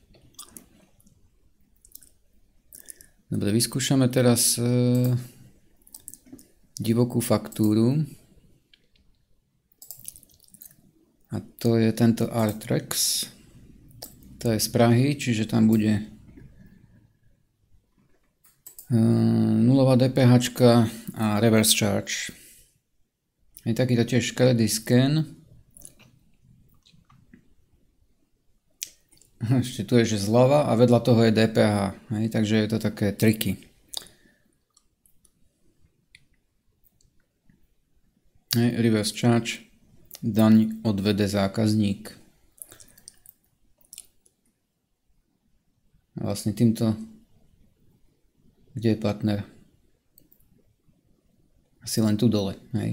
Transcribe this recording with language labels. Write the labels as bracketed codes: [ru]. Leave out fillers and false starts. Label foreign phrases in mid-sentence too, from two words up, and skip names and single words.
[sk] Dobre, vyskúšame teraz divokú faktúru. A to je tento Artrex. To je z Prahy, čiže tam bude nulová DPH a [en] reverse charge. [sk] Je takýto tiež škaredý scan. Ešte tu je, že zľava a vedľa toho je DPH, hej, takže je to také triky. [en] Reverse charge, [sk] daň odvede zákazník. A vlastne týmto, kde je partner? Asi len tu dole. Hej.